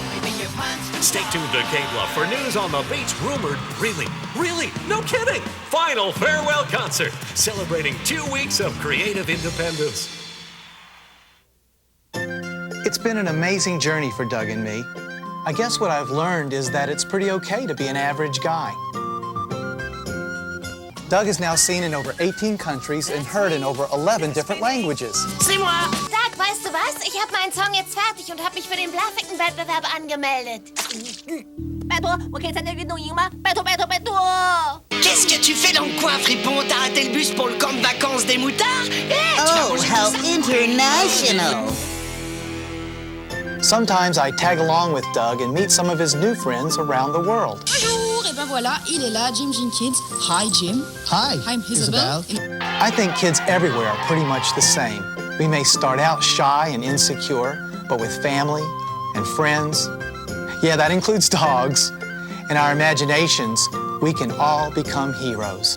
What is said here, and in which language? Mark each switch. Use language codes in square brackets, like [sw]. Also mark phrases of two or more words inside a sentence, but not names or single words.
[en] Stay tuned to K-Bluff for news on the Beats' rumored, really, no kidding, final farewell concert, celebrating 2 weeks of creative independence. It's been an amazing journey for Doug and me. I guess what I've learned is that it's pretty okay to be an average guy. Doug is now seen in over 18 countries and heard in over 11 different languages. [fr] C'est moi! Doug, [de] weißt du was? Ich habe meinen Song jetzt fertig und habe mich für den Bluffington-Wettbewerb angemeldet. [fr] Qu'est-ce que tu fais dans le coin, fripon? T'as raté le bus pour le camp de vacances des moutards? [en] Oh, how international! Sometimes I tag along with Doug and meet some of his new friends around the world. [fr] Bonjour, et ben voilà, il est là, [en] Jim Kids. Hi, Jim. Hi, I'm Isabel. I think kids everywhere are pretty much the same. We may start out shy and insecure, but with family and friends, yeah, that includes dogs, and our imaginations, we can all become heroes.